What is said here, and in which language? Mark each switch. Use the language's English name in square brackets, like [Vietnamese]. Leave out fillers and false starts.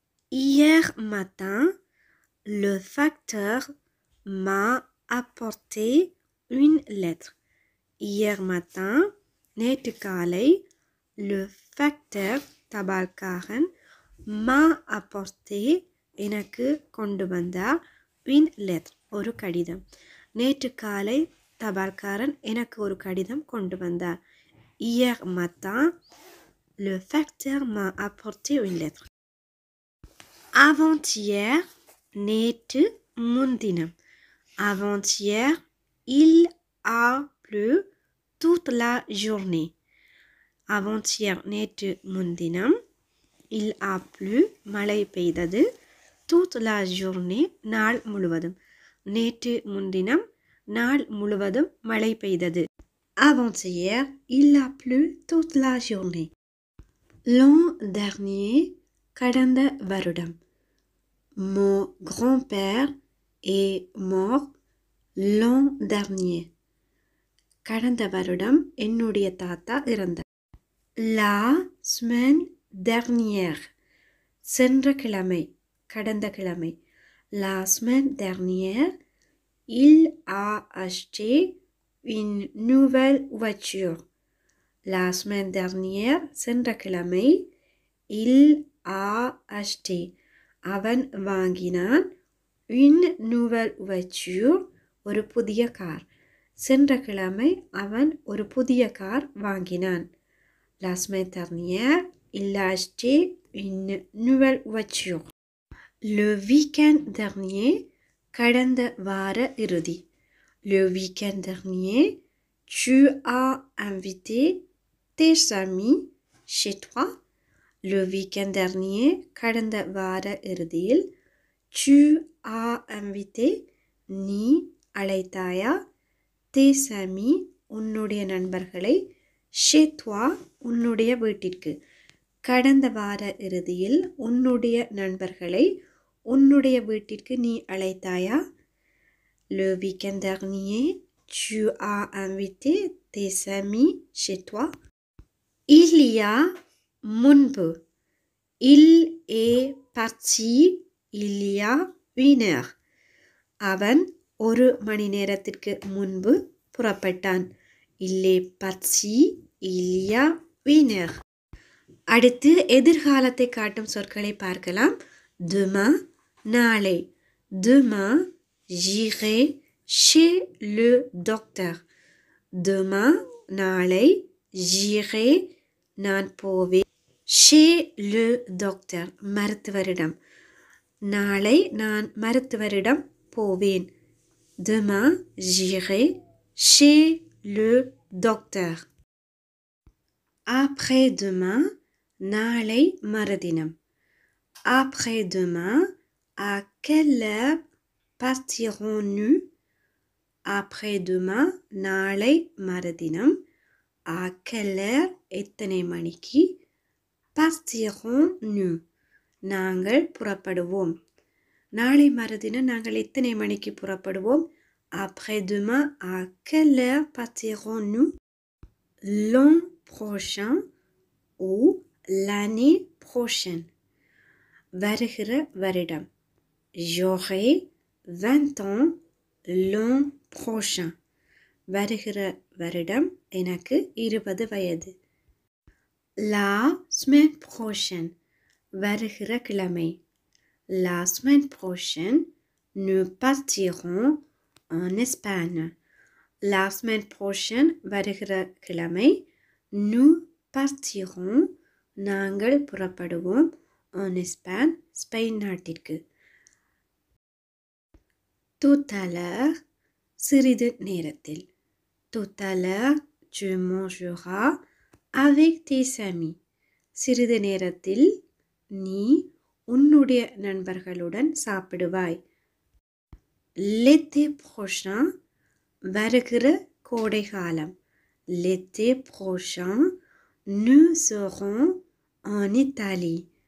[French] Hier matin, le facteur m'a apporté une lettre. Hier matin, [Tamil] நேற்று காலை, [French] le facteur [Tamil] தபால்காரன் [French] m'a apporté [Tamil] எனக்கு கொண்டு வந்தார் [French] une lettre [Tamil] ஒரு கடிதம். நேற்று காலை தபால்காரன் எனக்கு ஒரு கடிதம் கொண்டு வந்தார். [French] Hier matin, le facteur m'a apporté une lettre. Avant-hier, [Tamil] நேற்று முன்தினம். [French] Avant-hier, il a plu toute la journée. Avant-hier, [Tamil] நேற்று முன்தினம். [French] Il a plu, [Tamil] மழை பெய்தது. [French] toute la journée, [Tamil] நாள் முழுவதும். நேற்று முன்தினம் நாள் முழுவதும் மழை பெய்தது. [French] Avant-hier, il a plu toute la journée. L'an dernier, [Tamil] கடந்த வருடம். [French] Mon grand-père est mort l'an dernier. [Tamil] கடந்த வருடம் என்னுடைய தாத்தா இறந்தார். [French] La semaine dernière, [Tamil] சென்ற கிழமை, கடந்த கிழமை. [French] La semaine dernière, il a acheté une nouvelle voiture. La semaine dernière, [Tamil] சென்ற கிழமை, [French] il a acheté, [Tamil] அவன் வாங்கினான், [French] une nouvelle voiture, [Tamil] ஒரு புதிய கார். சென்ற கிழமை அவன் ஒரு புதிய கார் வாங்கினான். [French] La semaine dernière, il a acheté une nouvelle voiture. Le week-end dernier, [Tamil] கடந்த வார இறுதி. [French] Le week-end dernier, tu as invité tes amis chez toi. Le week-end dernier, [Tamil] கடந்த வார இறுதியில், [French] tu as invité, [Tamil] நீ அழைத்தாயா, [French] tes amis, [Tamil] உன்னுடைய நண்பர்களை, [French] chez toi, [Tamil] உன்னுடைய வீட்டிற்கு. கடந்த வார இறுதியில் உன்னுடைய நண்பர்களை உன்னுடைய வீட்டிற்கு நீ அழைத்தாயா? [French] Le week-end dernier, tu as invité tes amis chez toi. Il y a [Tamil] முன்பு. [French] Il est parti il y a une heure. [Tamil] அவன் ஒரு மணி நேரத்திற்கு முன்பு புறப்பட்டான். [French] Il est parti il y a une heure. [Tamil] அடுத்து எதிர்காலத்தை காட்டும் சொற்களை பார்க்கலாம். [French] demain [Tamil] நாளை. [French] demain j'irai chez le docteur. demain [Tamil] நாளை [French] j'irai [Tamil] நான் போவேன். [French] chez le docteur [Tamil] மருத்துவரிடம். நாளை நான் மருத்துவரிடம் போவேன். [French] demain j'irai chez le docteur. après-demain [Tamil] நாளை மறுதினம். [French] après-demain à quelle heure partirons-nous? après-demain [Tamil] நாளை மறுதினம். [French] à quelle heure [Tamil] எத்தனை மணிக்கு? [French] partirons-nous [Tamil] நாங்கள் புறப்படுவோம். நாளை மறுதினம் நாங்கள் எத்தனை மணிக்கு புறப்படுவோம்? [French] après-demain à quelle heure partirons-nous? l'an prochain ou l'année prochaine [Tamil] வருகிற வருடம். [French] j'aurai 20 ans l'an prochain [Tamil] வருகிற வருடம் எனக்கு 20 வயது. [French] la semaine prochaine [Tamil] வருகிற கிழமை. [French] la semaine prochaine nous partirons en Espagne. la semaine prochaine [Tamil] வருகிற கிழமை [French] nous partirons [Tamil] நாங்கள் புறப்படுவோம் [French] en Espagne [Tamil] ஸ்பெயின் நாட்டிற்கு. [French] tout à l'heure [Tamil] சிறிது நேரத்தில். [French] tout à l'heure tu mangeras avec tes amis. [Tamil] சிறிது நேரத்தில் நீ உன்னுடைய நண்பர்களுடன் சாப்பிடுவாய். [French] l'été prochain [Tamil] வருகிற கோடை காலம். [French] l'été prochain nous serons en Italie.